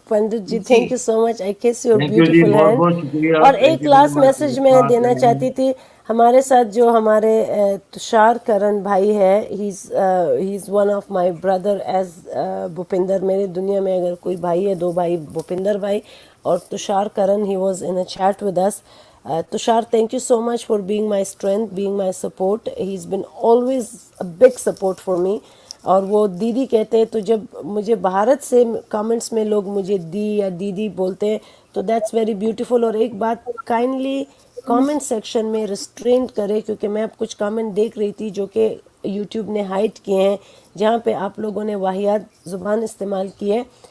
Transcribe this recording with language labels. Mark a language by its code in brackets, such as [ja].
[en] Pandit ji thank you so much, I kiss your beautiful hand. [hi] और एक लास्ट मैसेज मैं देना चाहती थी, हमारे साथ जो हमारे तुषार करण भाई है, [en] He is one of my brother as Bhupinder. [hi] मेरे दुनिया में अगर कोई भाई है, दो भाई, भूपिंदर भाई और तुषार करण। [en] He was in a chat with us. Tushar, thank you so much for being my strength, being my support. He's been always a big support for me. [hi] और वो दीदी कहते हैं, तो जब मुझे भारत से कमेंट्स में लोग मुझे दी या दीदी बोलते हैं तो [en] That's very beautiful. [hi] और एक बात, काइंडली कमेंट सेक्शन में रिस्ट्रेंट करें, क्योंकि मैं अब कुछ कमेंट देख रही थी जो कि यूट्यूब ने हाइड किए हैं, जहाँ पे आप लोगों ने वाहियात ज़ुबान इस्तेमाल की है।